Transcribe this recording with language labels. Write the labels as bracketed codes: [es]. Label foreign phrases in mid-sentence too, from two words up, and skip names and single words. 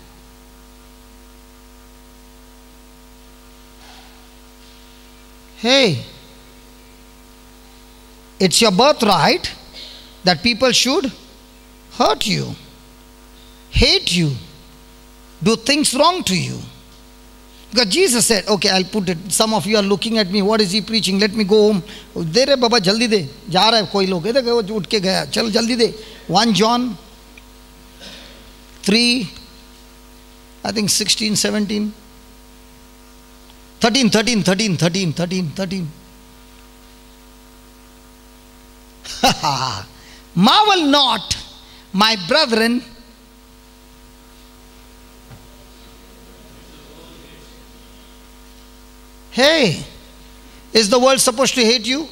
[en] Hey, it's your birthright that people should hurt you, hate you, do things wrong to you. Because Jesus said, okay, I'll put it. Some of you are looking at me, what is he preaching? Let me go home. [hi] दे रे बाबा, जल्दी दे। जा रहा है कोई लोग. इधर गया, उठ के गया। चल जल्दी दे. 1 John 3, [en] I think [hi] 16, 17. 13. [en] Marvel not, my brethren, hey, Is the world supposed to hate you?